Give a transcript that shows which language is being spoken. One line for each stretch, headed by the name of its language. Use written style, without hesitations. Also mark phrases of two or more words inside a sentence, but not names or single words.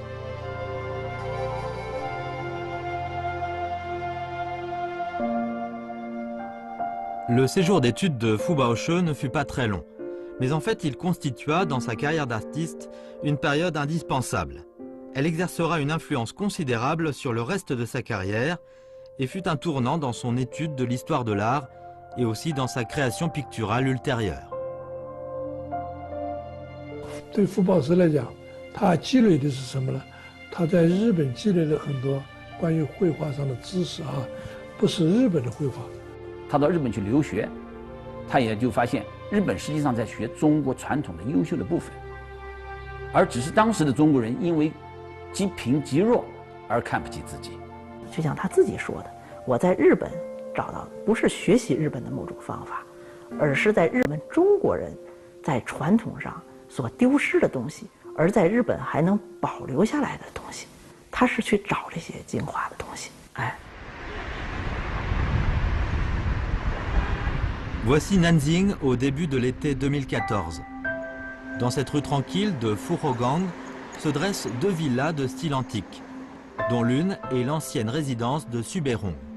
French: Le séjour d'études de Fu Baoche ne fut pas très long, mais en fait il constitua dans sa carrière d'artiste une période indispensable. Elle exercera une influence considérable sur le reste de sa carrière et fut un tournant dans son étude de l'histoire de l'art et aussi dans sa création picturale ultérieure.
Chinese: 对傅抱石来讲，他积累的是什么呢？他在日本积累了很多关于绘画上的知识啊，不是日本的绘画。他到日本去留学，他也就发现日本实际上在学中国传统的优秀的部分，而只是当时的中国人因为极贫极弱而看不起自己。就像他自己说的，我在日本找到不是学习日本的某种方法，而是在日本中国人在传统上所丢失的东西，而在日本还能保留下来的东西，他是去找这些精华的东西。哎。
French: Voici Nanjing au début de l'été 2014. Dans cette rue tranquille de Fuhogang se dressent deux villas de style antique, dont l'une est l'ancienne résidence de Subehong.